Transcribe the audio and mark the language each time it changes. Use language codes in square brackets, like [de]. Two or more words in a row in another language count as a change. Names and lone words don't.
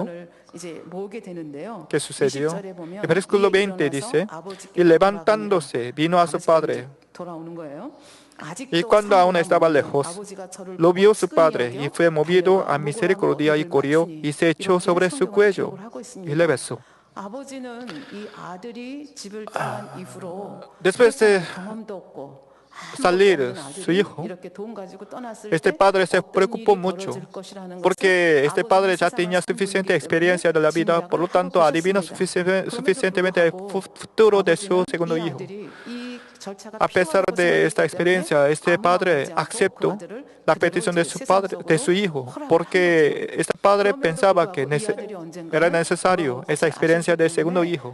[es] ¿Qué sucedió? El versículo 20 dice, y levantándose vino a su padre. Y cuando aún estaba lejos, lo vio su padre y fue movido a misericordia y corrió y se echó sobre su cuello y le besó. [ko] 아버지는 이 아들이 집을 떠난 이후로 [es] Después de [ko] 경험도 없고 [es] salir su hijo, este padre se preocupó mucho porque este padre ya tenía suficiente experiencia de la vida, por lo tanto adivina suficientemente el futuro de su segundo hijo. A pesar de esta experiencia, este padre aceptó la petición de su hijo, porque este padre pensaba que era necesario esa experiencia del segundo hijo.